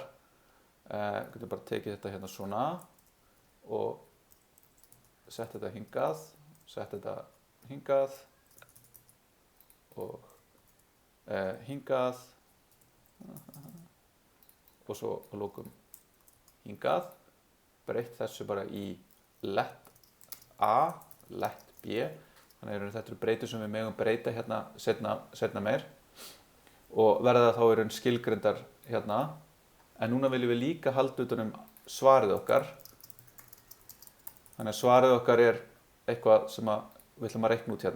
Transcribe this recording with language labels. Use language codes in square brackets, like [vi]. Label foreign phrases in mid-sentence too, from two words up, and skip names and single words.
[is] Við getum bara tekið þetta hérna svona og sett þetta hingað, sett þetta hingað og hingað og svo að lokum hingað. Breytt þessu bara í [en] let A, let B. [is] Þannig að þetta eru breytur sem við megum breyta hérna seinna meir og verða þá skilgreindar hérna. En núna viljum við líka halda utan svarið okkar. Þannig að svarið okkar er eitthvað sem við ætlum að reikna út hérna.